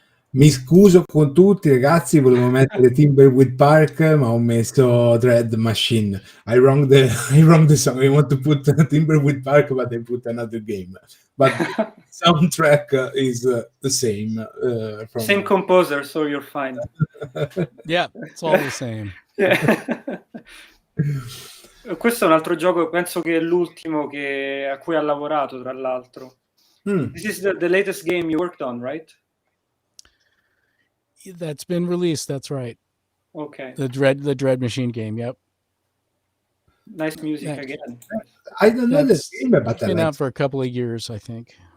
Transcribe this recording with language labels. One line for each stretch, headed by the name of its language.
Italian: Mi scuso con tutti ragazzi, volevo mettere Thimbleweed Park ma ho messo Dread Machine.
English: I wrong the song. I want to put Thimbleweed Park but I put another game. But the soundtrack is the same. Same composer, so you're fine. Yeah, it's all the same.
Italian: Questo è un altro gioco, penso che è l'ultimo a cui ha lavorato, tra l'altro.
English: This is the latest game you worked on, right? That's been released. That's right. Okay. The Dread Machine game. Yep. Nice music again. I don't know this game, but it's been out for a couple of years, I think.